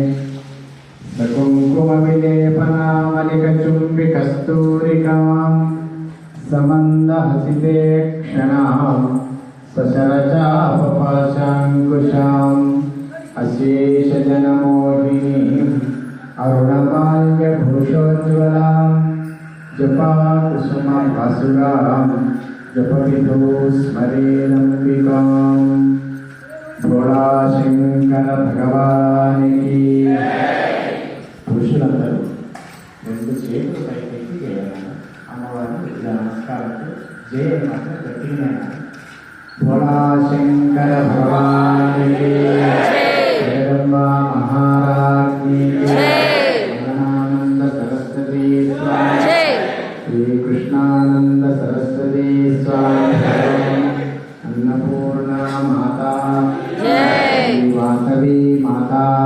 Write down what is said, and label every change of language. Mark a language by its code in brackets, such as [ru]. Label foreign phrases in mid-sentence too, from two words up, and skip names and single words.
[sa] सकुङ्कुमविलेपनामलिकचुम्बिकस्तूरिकां समन्दहसिते क्षणां सशरचापपाशाङ्कुशाम् अशेषजनमोहिनीम् अरुणमाल्यभूषोज्ज्वलां जपाकुसुमभासुरां जपविधौ स्मरेदम्बिकां [te] भोळाशङ्कर भगवाనికి పురుషులందరూ రెండు చేతులు పైకెత్తి అమ్మవారిని ఇలా నమస్కారంతో జయ మాత్రం గట్టిగా భోళాశంకర భగవానికి జగదంబా మహారాజ్ఞి అన్నపూర్ణ సరస్వతీ స్వామి శ్రీ కృష్ణానంద సరస్వతీ స్వామి అన్నపూర్ణ మాతా వాసవి మాతా